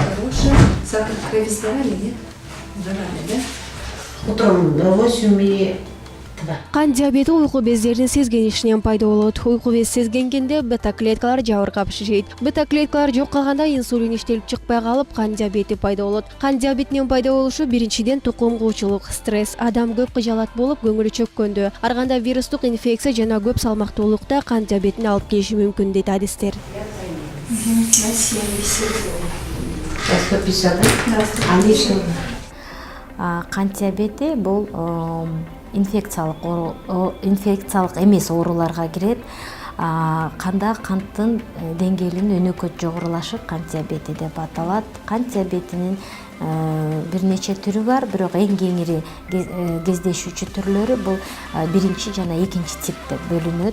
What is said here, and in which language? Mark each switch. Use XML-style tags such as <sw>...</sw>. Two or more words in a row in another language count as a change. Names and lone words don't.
<ru>хорошая. Сахар в крови сдавали, нет? Сдавали, да? Утром 8,2.</ru> <ky>Кан диабети уйку бездердин сезгенишинен пайда болот. Уйку без сезгенгенде бета клеткалар жабыркап шишейт. Бета клеткалар жок калганда инсулин иштелип чыкпай калып, кан диабети пайда болот. Кан диабетинин пайда болушу биринчиден тукум куучулук, стресс, адам көп кыжалат болуп көңүлү чөккөндө, арганда вирустук инфекция жана көп салмактуулукта кан диабетин алып келиши мүмкүн дейт адистер.</ky> <ru>На 70. 150, да? А не что?</ru> <ky>Кант диабети бул инфекциялык эмес ооруларга кирет. Канда канттын деңгээлинин өнөкөт жогорулашы кант диабети деп аталат. Кант диабетинин бир нече түрү бар, бирок эң кеңири кездешүүчү түрлөрү бул биринчи жана экинчи тип деп бөлүнөт.</ky>